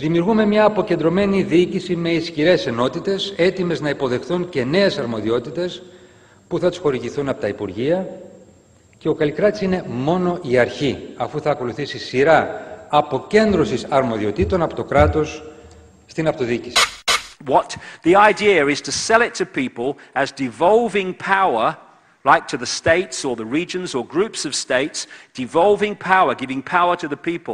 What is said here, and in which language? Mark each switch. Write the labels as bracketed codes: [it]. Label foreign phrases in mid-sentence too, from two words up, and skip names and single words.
[el] Δημιουργούμε μια αποκεντρωμένη διοίκηση με ισχυρές ενότητες, έτοιμες να υποδεχθούν και νέες αρμοδιότητες που θα τους χορηγηθούν από τα Υπουργεία, και ο Καλλικράτης είναι μόνο η αρχή, αφού θα ακολουθήσει σειρά αποκέντρωσης αρμοδιοτήτων από το κράτος στην αυτοδιοίκηση. [en] What the idea is to sell it to people as devolving power, like to the states or the regions or groups of states, devolving power, giving power to the people.